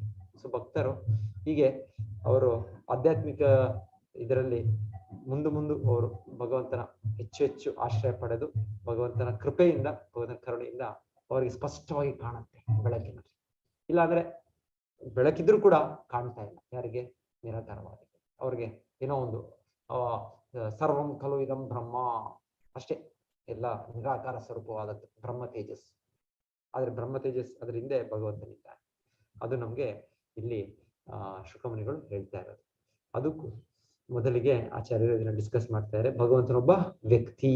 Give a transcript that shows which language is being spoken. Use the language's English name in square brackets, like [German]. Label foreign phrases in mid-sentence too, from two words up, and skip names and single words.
[Kannada] ಸೊ ಭಕ್ತರು ಹೀಗೆ ಅವರು ಆಧ್ಯಾತ್ಮಿಕ ಇದರಲ್ಲಿ ಮುಂದೆ ಅವರು ಭಗವಂತನ ಹೆಚ್ಚು ಹೆಚ್ಚು ಆಶ್ರಯ ಪಡೆದು ಭಗವಂತನ ಕೃಪೆಯಿಂದ, ಭಗವಂತನ ಕರುಣೆಯಿಂದ ಅವರಿಗೆ ಸ್ಪಷ್ಟವಾಗಿ ಕಾಣುತ್ತೆ ಬೆಳಕಿನಲ್ಲಿ. ಇಲ್ಲಾಂದ್ರೆ ಬೆಳಕಿದ್ರೂ ಕೂಡ ಕಾಣ್ತಾ ಇಲ್ಲ. ಯಾರಿಗೆ? ನಿರಾಕಾರವಾದಿ ಅವ್ರಿಗೆ ಏನೋ ಒಂದು [Sanskrit] ಸರ್ವಂ ಖಲು ಇದಂ ಬ್ರಹ್ಮ [Kannada] ಅಷ್ಟೇ, ಎಲ್ಲ ನಿರಾಕಾರ ಸ್ವರೂಪವಾದದ್ದು ಬ್ರಹ್ಮ ತೇಜಸ್. ಆದ್ರೆ ಬ್ರಹ್ಮ ತೇಜಸ್ ಅದ್ರ ಹಿಂದೆ ಭಗವಂತನಿದ್ದಾರೆ. ಅದು ನಮ್ಗೆ ಇಲ್ಲಿ ಶುಕಮುನಿಗಳು ಹೇಳ್ತಾ ಇರೋದು. ಅದಕ್ಕೂ ಮೊದಲಿಗೆ ಆಚಾರ್ಯರು ಇದನ್ನ ಡಿಸ್ಕಸ್ ಮಾಡ್ತಾ ಇದ್ದಾರೆ. ಭಗವಂತನೊಬ್ಬ ವ್ಯಕ್ತಿ.